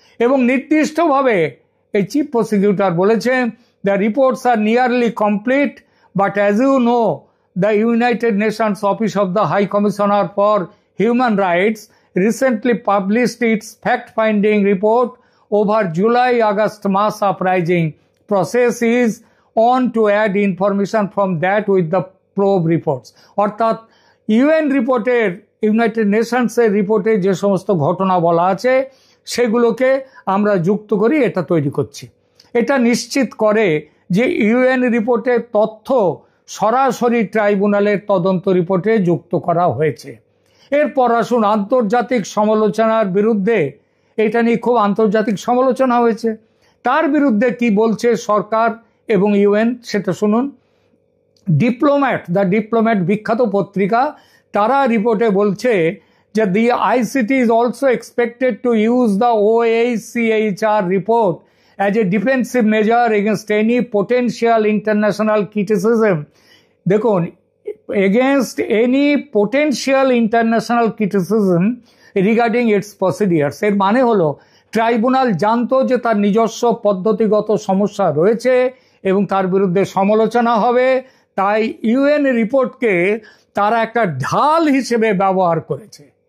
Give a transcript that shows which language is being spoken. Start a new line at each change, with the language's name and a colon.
Bangla: এবং নির্দিষ্টভাবে এই চিফ প্রসিকিউটর বলেছেন,
English: The reports are nearly complete, but as you know the United Nations office of the high commissioner for human rights recently published its fact-finding report over July-August mass uprising. Process is on to add information from that with the probe reports.
Bangla: অর্থাৎ UN রিপোর্টের, United নেশনসের রিপোর্টে যে সমস্ত ঘটনা বলা আছে সেগুলোকে আমরা যুক্ত করি, এটা তৈরি করছি। এটা নিশ্চিত করে যে ইউএন রিপোর্টের তথ্য সরাসরি ট্রাইব্যুনালের তদন্ত রিপোর্টে যুক্ত করা হয়েছে। এরপর আসুন আন্তর্জাতিক সমালোচনার বিরুদ্ধে, এটা নিয়ে খুব আন্তর্জাতিক সমালোচনা হয়েছে, তার বিরুদ্ধে কি বলছে সরকার এবং ইউএন, সেটা শুনুন। দ্য ডিপ্লোম্যাট বিখ্যাত পত্রিকা, তারা রিপোর্টে বলছে যে
English: the ICT is also expected to use the OHCHR report as a defensive measure against any potential international criticism.
Bangla: দেখুন,
English: against any potential international criticism regarding its procedures,
Bangla: এর মানে হলো ট্রাইব্যুনাল জানতো যে তার নিজস্ব পদ্ধতিগত সমস্যা রয়েছে এবং তার বিরুদ্ধে সমালোচনা হবে, তাই ইউএন রিপোর্টকে তারা একটা ঢাল হিসেবে ব্যবহার করেছে।